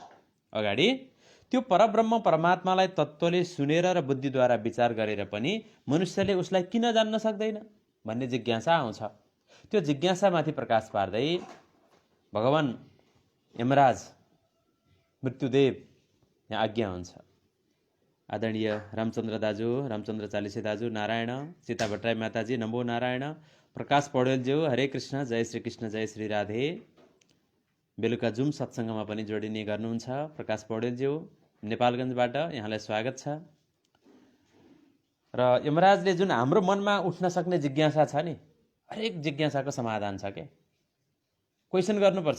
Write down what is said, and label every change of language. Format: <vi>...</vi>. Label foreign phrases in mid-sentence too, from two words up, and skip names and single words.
<ne>अगाडि त्यो परब्रह्म परमात्मालाई तत्त्वले सुनेर र बुद्धिद्वारा विचार गरेर पनि मनुष्यले उसलाई किन जान्न सक्दैन भन्ने जिज्ञासा आउँछ। त्यो जिज्ञासामाथि प्रकाश पार्दै भगवान यमराज मृत्युदेव यहाँ आज्ञा हुन्छ। आदरणीय रामचन्द्र दाजु, रामचन्द्र चालिसे दाजु, नारायण, सीता भट्टराई माताजी, नमो नारायण। प्रकाश पौडेलज्यू, हरे कृष्ण, जय श्री कृष्ण, जय श्री राधे। बेलुका जुम सत्सङ्गमा पनि जोडिने गर्नुहुन्छ प्रकाश पौडेलज्यू नेपालगञ्जबाट, यहाँलाई स्वागत छ। र यमराजले जुन हाम्रो मनमा उठ्न सक्ने जिज्ञासा छ नि, हरेक जिज्ञासाको समाधान छ के। क्वेसन गर्नुपर्छ।</ne>